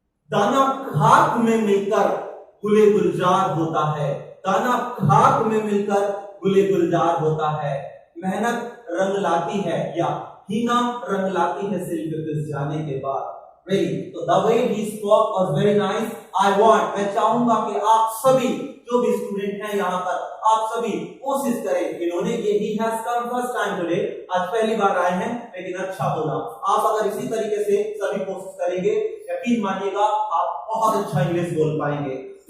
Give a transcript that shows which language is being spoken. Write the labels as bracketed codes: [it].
[hi] दाना खाक में मिलकर गुले गुलजार होता है. दाना खाक में मिलकर गुले गुलजार होता है. मेहनत रंग लाती है या हीना रंग लाती है सिल पे पिस जाने के बाद. [en] Really, so the way he spoke was very nice. [hi] मैं चाहूंगा कि आप सभी जो भी स्टूडेंट हैं यहाँ पर, आप सभी कोशिश करें. इन्होंने [en] he has come first time today, [hi] आज पहली बार आए हैं, लेकिन अच्छा बोला. आप अगर इसी तरीके से सभी कोशिश करेंगे, यकीन मानिएगा आप बहुत अच्छा इंग्लिश बोल पाएंगे.